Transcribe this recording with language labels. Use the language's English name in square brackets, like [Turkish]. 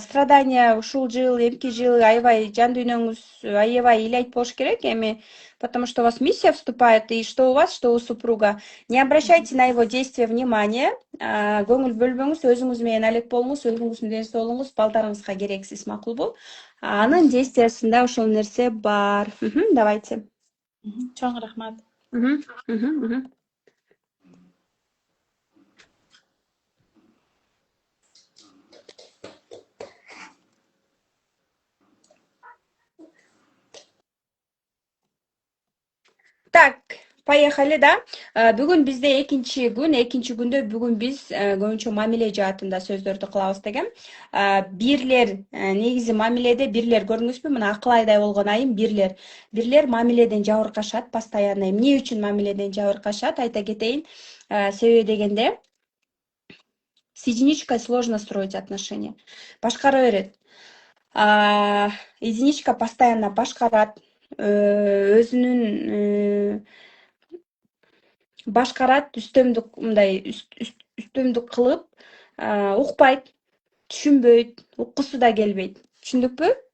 [Kyrgyz] Страдания ушул жыл, эмки жыл аябай жан дүйнөңүз аябай илейт болуш керек эми, потому что у вас миссия вступает, и что у вас, что у супруга. [Russian] Не обращайте на его действия внимания. [Kyrgyz] Көңүл бөлбөңүз, өзүңүз менен алек болуңуз, өзүңүздүн ден соолугуңуз балдарыңызга керексиз, макулбу? Анын действиясында ошол нерсе бар. [Russian] Давайте. [Kyrgyz] Чоң рахмат. [Russian] Так, поехали, да? [Kyrgyz] Бүгүн бизде экинчи күндө бүгүн биз көбүнчө мамиле жаатында сөздөрдү кылабыз деген. Бирлер, негизи мамиледе бирлер көрдүңүзбү? Мына Акылайдай болгон айым бирлер. Бирлер мамиледен жабыркашат постоянно. Эмне үчүн мамиледен жабыркашат? Айта кетейин. [Russian] Себеби дегенде, с единичкой сложно строить отношения. [Kyrgyz] Башкара берет. Единичка постоянно башкарат, өзүнүн башкарат, үстөмдүк кылып, укпайт, түшүнбөйт, уккусу да келбейт. Түшүндүкпү?